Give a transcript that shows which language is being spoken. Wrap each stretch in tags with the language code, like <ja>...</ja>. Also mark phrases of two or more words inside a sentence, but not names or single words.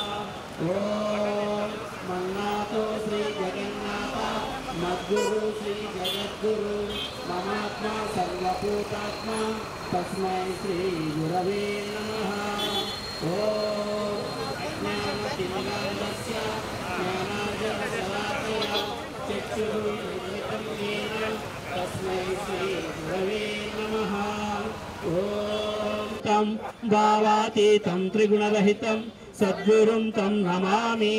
<sa>ఓం మన్నాతో శ్రీ జగన్నాథ మద్గురు శ్రీ జగద్గురు మమాత్మ సర్వభూతాత్మ తస్మై శ్రీ గురవే నమః. ఓం అజ్ఞానతిమిరాంధస్య జ్ఞానాంజనశలాకయ చక్షురున్మిలితం येन తస్మై శ్రీ గురవే నమః. ఓం తం భావాతీతం త్రిగుణరహితం సద్గురుం తం నమామి.</sa>